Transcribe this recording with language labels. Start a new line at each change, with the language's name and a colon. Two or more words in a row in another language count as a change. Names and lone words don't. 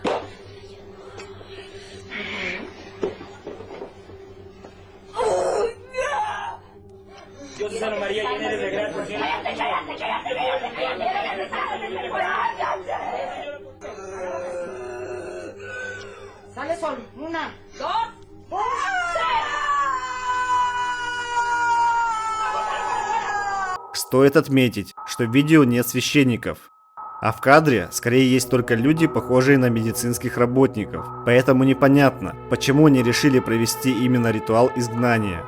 Spanish: Dios te salve María, llena eres de gracia. Sale solo. 1, 2, 3.
Russian: Стоит отметить, что в видео нет священников, а в кадре скорее есть только люди, похожие на медицинских работников. Поэтому непонятно, почему они решили провести именно ритуал изгнания.